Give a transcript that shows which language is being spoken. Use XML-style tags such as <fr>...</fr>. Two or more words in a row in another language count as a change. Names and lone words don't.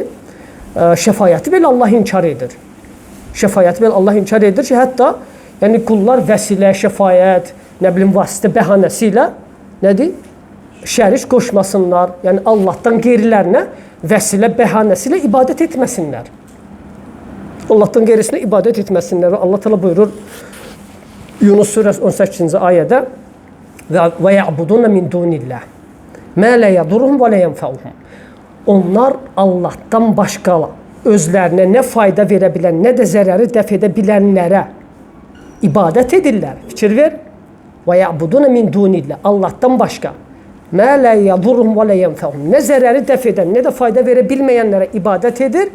<az>Şəfayəti belə Allah inkar edir. Şəfayəti belə Allah inkar edir ki, hətta yəni qullar vəsilə, şəfayət, nə bilim vasitə bəhanəsi ilə nədir? Şərik qoşmasınlar. Yəni Allahdan qeyrilərinə vəsilə bəhanəsi ilə ibadət etməsinlər. Allahdan qeyrisinə ibadət etməsinlər. Allah Teala buyurur Yunus surəsi 18-ci ayədə:</az> <ar>"ويعبدون من دون الله ما لا يضرهم ولا ينفعهم."</ar> <az>Onlar Allahdan başqa özlərinə nə fayda verə bilən, nə də zərəri dəf edə bilənlərə ibadət edirlər. Fikir ver.</az> <ar>ويعبدون من دون الله.</ar> <az>Allahdan başqa.</az> <ar>ما لا يضرهم ولا ينفعهم.</ar> <az>Nə zərəri dəf edən, nə də fayda verə bilməyənlərə ibadət edir.</az>